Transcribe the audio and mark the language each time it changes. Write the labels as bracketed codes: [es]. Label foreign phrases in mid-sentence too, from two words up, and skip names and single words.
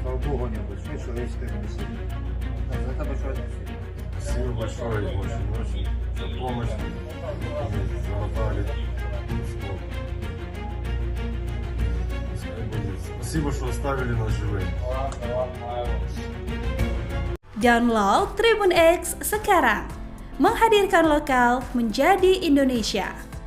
[ru] Слава Богу, не большое человеческое спасибо. За это большое спасибо. Спасибо большое, очень за помощь. Замотали. Спасибо, что оставили нас живыми. [id] Download Tribun X sekarang, menghadirkan lokal menjadi Indonesia.